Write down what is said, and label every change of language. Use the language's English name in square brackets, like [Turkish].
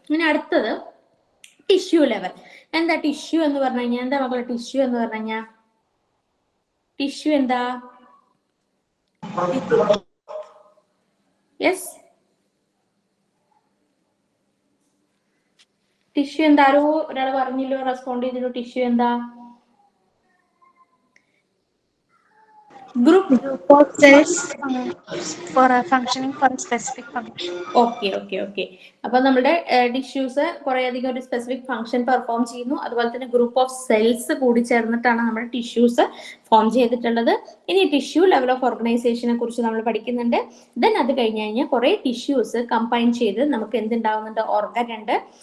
[Malayalam] ഇനി അടുത്തത് tissue level. എന്താ ടിഷ്യൂ എന്ന് പറഞ്ഞു കഴിഞ്ഞാൽ, എന്താ മക്കളെ ടിഷ്യൂ എന്ന് പറഞ്ഞു കഴിഞ്ഞാൽ, ടിഷ്യൂ എന്താ? യെസ്, ടിഷ്യൂ എന്താ? ആരോ ഒരാൾ പറഞ്ഞില്ലോ, റെസ്പോണ്ട് ചെയ്തില്ലോ. ടിഷ്യൂ എന്താ? [English] Group of cells for a functioning for a specific function. [Malayalam] Okay. അപ്പൊ നമ്മുടെ ടിഷ്യൂസ് കുറെ അധികം ഒരു സ്പെസിഫിക് ഫംഗ്ഷൻ പെർഫോം ചെയ്യുന്നു. അതുപോലെ തന്നെ ഗ്രൂപ്പ് ഓഫ് സെൽസ് കൂടി ചേർന്നിട്ടാണ് നമ്മുടെ ടിഷ്യൂസ് ഫോം ചെയ്തിട്ടുള്ളത്. ഇനി ടിഷ്യൂ ലെവൽ ഓഫ് ഓർഗനൈസേഷനെ കുറിച്ച് നമ്മൾ പഠിക്കുന്നുണ്ട്. ദെൻ അത് കഴിഞ്ഞ് കഴിഞ്ഞാൽ കുറെ ടിഷ്യൂസ് കമ്പൈൻ ചെയ്ത് നമുക്ക് എന്തുണ്ടാവുന്നുണ്ട്, ഓർഗൻ ഉണ്ട്.